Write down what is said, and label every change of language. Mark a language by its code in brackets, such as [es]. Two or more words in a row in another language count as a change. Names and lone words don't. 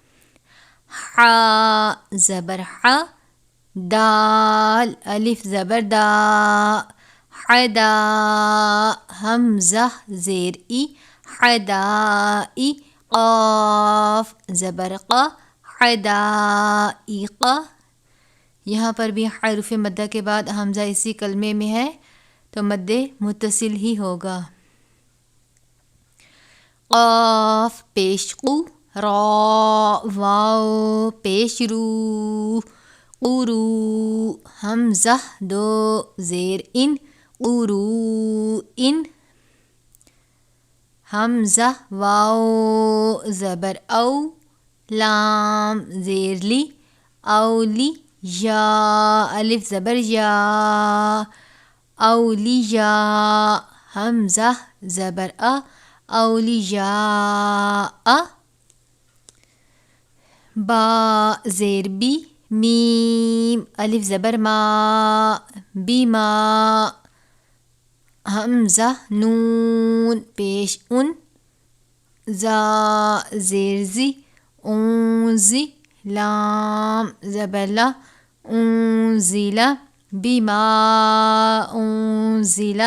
[ur] حا زبر حا، دال الف زبر دا، حدا، حمزہ زیر ای، حدائی، قاف زبر قا، حدائق۔ یہاں پر بھی حرف مدہ کے بعد حمزہ اسی کلمے میں ہے تو مد متصل ہی ہوگا۔ قاف پیش قو، را واو پیش رو، قرو، حمزہ دو زیر ان، قرو ان، حمزہ واو زبر او، لام زیر لی، اولی، یا الف زبر یا، اولیاء حمزہ زبر اولیاء. با زیر بی میم الف زبر ما بیما. حمزہ نون پیش ان زا زیر زی اونزی لام زبر لا انزیلا بیما انزیلا.